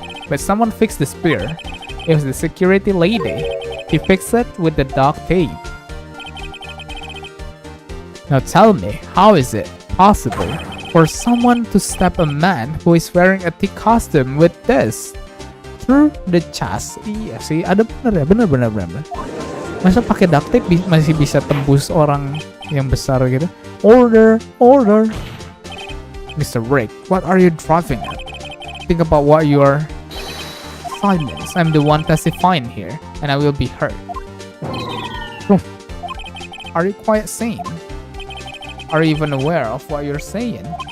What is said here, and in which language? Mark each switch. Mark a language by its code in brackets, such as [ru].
[en] But someone fixed the spear. It was the security lady. He fixed it with the duct tape. Now tell me, how is it possible for someone to stab a man who is wearing a thick costume with this through the chest? [id] Iya sih, ada bener. Masa pakai duct tape masih bisa tembus orang yang besar gitu? [en] Order. Mr. Rick, what are you driving at? Think about what you are. Silence. I'm the one testifying here, and I will be heard. Are you quite sane? Are you even aware of what you're saying?